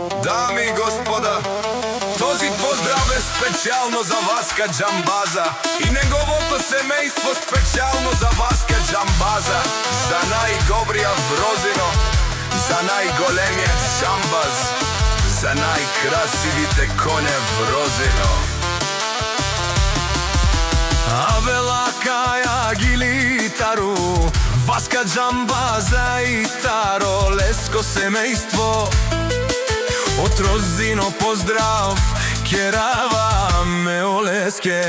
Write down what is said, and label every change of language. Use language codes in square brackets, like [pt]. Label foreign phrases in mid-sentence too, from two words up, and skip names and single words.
[mk] Дами и господа, този поздрав е специјално за Васка Џамбаза и неговото семејство специјално за Васка Џамбаза. За најгобрија Розино, за најголемиот Шамбаз, за најкрасивите коне Розино. [rom] Абела каја гилитару, Васка Џамбаза и Таро Леско семејство. [mk] Од Розино поздрав, [rom] керава ме олеске.